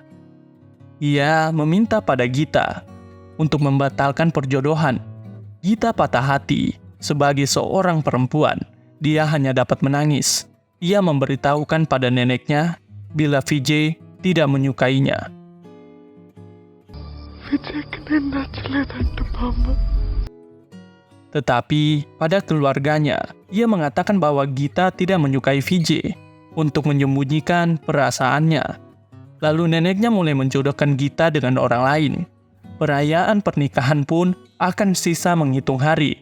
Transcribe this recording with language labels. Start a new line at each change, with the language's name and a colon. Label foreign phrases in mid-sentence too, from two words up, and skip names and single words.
Indonesian: Ia meminta pada Gita untuk membatalkan perjodohan. Gita patah hati. Sebagai seorang perempuan, dia hanya dapat menangis. Ia memberitahukan pada neneknya bila Vijay tidak menyukainya.
Telugu: విజయ్కి నేను నచ్చలేదంట బామ్మ.
Indonesian: Tetapi pada keluarganya, ia mengatakan bahwa Gita tidak menyukai Vijay untuk menyembunyikan perasaannya. Lalu neneknya mulai menjodohkan Gita dengan orang lain. Perayaan pernikahan pun akan sisa menghitung hari.